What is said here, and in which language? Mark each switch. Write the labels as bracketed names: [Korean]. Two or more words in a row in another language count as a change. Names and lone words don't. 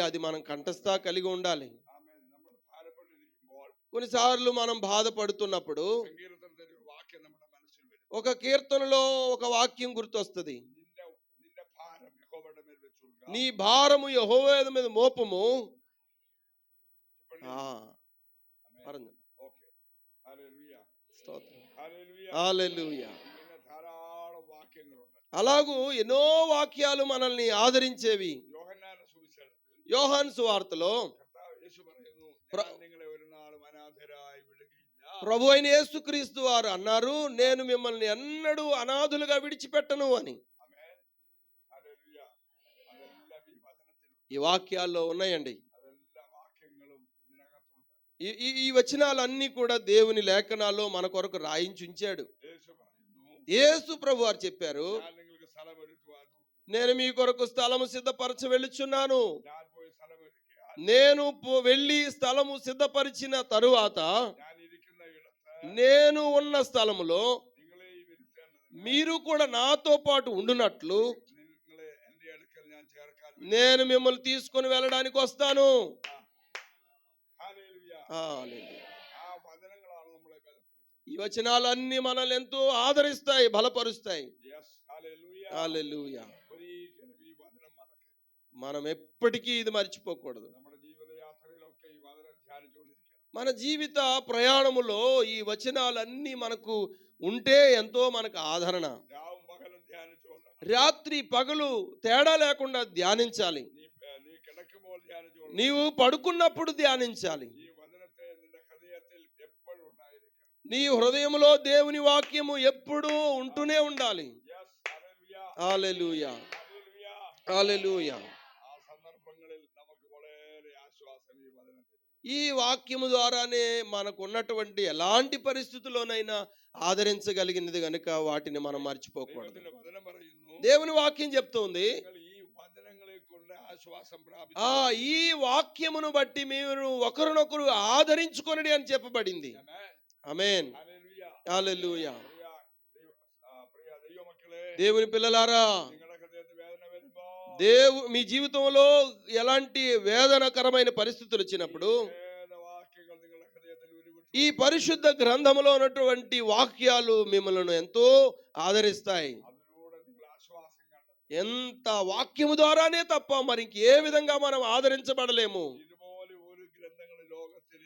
[Telugu] అది మనం కంఠస్థ కలిగి ఉండాలి. [Malayalam] ആമേൻ. നമ്മൾ ഭാരപ്പെട്ടിരിക്കുമ്പോൾ [Telugu] కొన్నిసార్లు మనం బాధపడుతున్నప్పుడు [Malayalam] സങ്കീർത്തനത്തിന്റെ ഒരു വാക്യം നമ്മുടെ മനസ്സിൽ വരും. [Telugu] ఒక కీర్తనలో ఒక వాక్యం గుర్తొస్తుంది. [Malayalam] നിന്റെ ഭാരം യഹോവയുടെ മേൽ വെച്ചുകൊള്ളുക. [Telugu] నీ భారము యెహోవా మీద మోపము. [Malayalam] ഇപ്പഴേ. ആമേൻ. പറഞ്ഞു. ഓക്കേ. ഹല്ലേലൂയ. [Telugu] స్తోత్రం. [Malayalam] ഹല്ലേലൂയ. [Telugu] హల్లెలూయా. [Malayalam] ഇങ്ങനെ ധാരാളം വാക്യങ്ങളുണ്ട്. [Telugu] అలాగూ ఎన్నో వాక్యాలు మనల్ని ఆదరించేవి. [Malayalam] യോഹന്നാന്റെ സുവിശേഷത്തിൽ [Telugu] యోహాను సువార్తలో [Malayalam] കർത്താവ് യേശു പറയുന്നു, ഞാൻ നിങ്ങളെ ഒരു നാളും അനാഥരായി വിടുകയില്ല. [Telugu] ప్రభు అయిన యేసుక్రీస్తు వారు అన్నారు, నేను మిమ్మల్ని ఎన్నడూ అనాథులుగా విడిచిపెట్టను అని. [Malayalam] ആമേൻ. ഹല്ലേലൂയ. അതെല്ലാം ഈ വചനത്തിലുണ്ട്. [Telugu] ఈ వాక్యాల్లో ఉన్నాయండి. [Malayalam] അതെല്ലാ വാക്യങ്ങളും ഇതിനകത്തുണ്ട്. [Telugu] ఈ వచనాలన్నీ కూడా దేవుని లేఖనాల్లో మన కొరకు రాయించి ఉంచాడు. [Malayalam] യേശു പറയുന്നു, [Telugu] యేసు ప్రభు వారు చెప్పారు, [Malayalam] ഞാൻ നിങ്ങൾക്ക് സ്ഥലം ഒരുക്കുവാൻ [Telugu] నేను మీ కొరకు స్థలము సిద్ధపరచ వెళ్ళుచున్నాను. [Malayalam] ഞാൻ പോയി സ്ഥലം ഒരുക്കിയാൽ [Telugu] నేను వెళ్ళి స్థలము సిద్ధపరిచిన తరువాత [Malayalam] ഞാൻ ഇരിക്കുന്ന ഇടത്ത് [Telugu] నేను ఉన్న స్థలములో [Malayalam] നിങ്ങളെയും ഇരുത്തേണ്ടതിന് [Telugu] మీరు కూడా నాతో పాటు ఉండునట్లు [Malayalam] നിങ്ങളെ എന്റെ അടുക്കൽ ഞാൻ ചേർക്കാൻ [Telugu] నేను మిమ్మల్ని తీసుకొని వెళ్ళడానికి వస్తాను. [Malayalam] ഹല്ലേലൂയ. [Telugu] హల్లెలూయా. [Malayalam] ആ വചനങ്ങളാണ് നമ്മളെ ബലപ്പെടുത്തുന്നത്. [Telugu] ఈ వచనాలన్నీ మనల్ని ఎంతో ఆదరిస్తాయి, బలపరుస్తాయి. [Malayalam] യെസ്. ഹല്ലേലൂയ. [Telugu] హల్లెలూయా. [Malayalam] ഒരിക്കലും ഈ വചനം മറക്കരുത്. [Telugu] మనం ఎప్పటికీ ఇది మర్చిపోకూడదు. [Malayalam] നമ്മുടെ ജീവിതയാത്രയിലൊക്കെ ഈ വചനം ധ്യാനിച്ചുകൊണ്ടിരിക്കണം. [Telugu] మన జీవిత ప్రయాణములో ఈ వచనాలన్నీ మనకు ఉంటే ఎంతో మనకు ఆదరణ. [Malayalam] രാവും പകലും ധ്യാനിച്ചുകൊണ്ടാണ്. [Telugu] రాత్రి పగలు తేడా లేకుండా ధ్యానించాలి. [Malayalam] നീ കിടക്കുമ്പോൾ ധ്യാനിച്ചുകൊള്ളണം. [Telugu] నీవు పడుకున్నప్పుడు ధ్యానించాలి. [Malayalam] ഈ വചനത്തെ നിന്റെ ഹൃദയത്തിൽ എപ്പോഴും ഉണ്ടായിരിക്കണം. [Telugu] నీ హృదయంలో దేవుని వాక్యము ఎప్పుడూ ఉంటూనే ఉండాలి. [English] Yes, hallelujah. [Telugu] హల్లెలూయా, [English] Hallelujah. [Telugu] హల్లెలూయా. [Malayalam] ആ സന്ദർഭങ്ങളിൽ നമുക്ക് വളരെ ആശ്വാസം ഈ വചനത്തിൽ. [Telugu] ఈ వాక్యము ద్వారానే మనకు ఉన్నటువంటి ఎలాంటి పరిస్థితుల్లోనైనా ఆదరించగలిగినది గనుక వాటిని మనం మర్చిపోకూడదు. [Malayalam] ദൈവത്തിന്റെ വചനം പറയുന്നു, [Telugu] దేవుని వాక్యం చెప్తుంది, [Malayalam] നിങ്ങൾ ഈ വചനങ്ങളെ കൊണ്ട് ആശ്വാസം [Telugu] ఆ [Malayalam] പ്രാപിച്ചു. [Telugu] ఈ వాక్యమును బట్టి మీరు ఒకరినొకరు ఆదరించుకొనడి అని చెప్పబడింది. [English] Amen. [Telugu] ఆమేన్, [English] Hallelujah. [Telugu] హల్లెలూయా. [Malayalam] പ്രിയ ദൈവമക്കളെ, [Telugu] దేవుని పిల్లలారా, [Malayalam] നിങ്ങളുടെ ഹൃദയത്തിൽ വേദന വരുമ്പോ [Telugu] మీ జీవితంలో ఎలాంటి వేదనకరమైన పరిస్థితులు వచ్చినప్పుడు [Malayalam] വേദവാക്യങ്ങൾ നിങ്ങളുടെ ഹൃദയത്തിൽ ഉരുവിട്ടു. [Telugu] ఈ పరిశుద్ధ గ్రంథములో ఉన్నటువంటి వాక్యాలు మిమ్మల్ని ఎంతో ఆదరిస్తాయి. [Malayalam] അതിലൂടെ നിങ്ങൾ ആശ്വാസം കണ്ടെത്തും. [Telugu] ఎంత వాక్యము ద్వారానే తప్ప మరి ఏ విధంగా మనం ఆదరించబడలేము. [Malayalam] ഇതുപോലെ ഒരു ഗ്രന്ഥങ്ങൾ ലോകത്തിൽ